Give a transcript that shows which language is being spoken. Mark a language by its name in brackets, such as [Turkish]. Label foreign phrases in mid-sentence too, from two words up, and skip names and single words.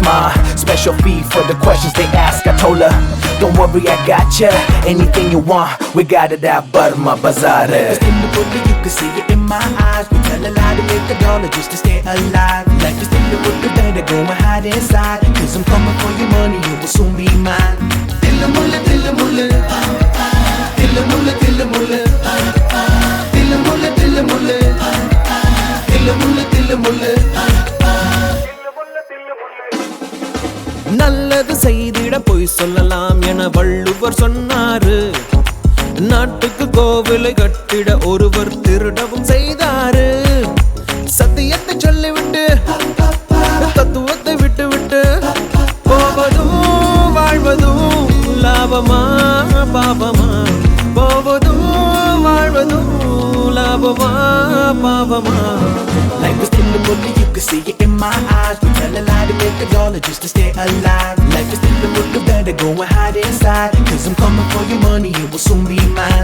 [English] My special fee for the questions they ask. I told her, don't worry, I got ya. Anything you want, we got it at Burma Bazaar. It's in the movie, you can see it in my eyes. We tell a lie to make a dollar just to stay alive. Life is in the movie, better go and hide inside. Cause I'm coming for your money, it will soon be mine. Dilla mulla, dilla mulla. Dilla mulla, dilla mulla. Dilla mulla, dilla mulla. Dilla mulla, dilla mulla. [Tamil] நல்லது செய்திட பொய் சொல்லலாம் என வள்ளுவர் சொன்னாரு. நாட்டுக்கு கோவிலை கட்டிட ஒருவர் திருடவும் செய்தாரு. சத்தியத்தை சொல்லிவிட்டு தத்துவத்தை விட்டு விட்டு போவதும் வாழ்வதும் லாபமா பாவமா. போவதும் வாழ்வதும் லாபமா பாவமா. [English] Life is in the movie, you can see it in my eyes. We tell a lie to take $1 just to stay alive. Life is still a little better, go and hide inside. Cause I'm coming for your money, it will soon be mine.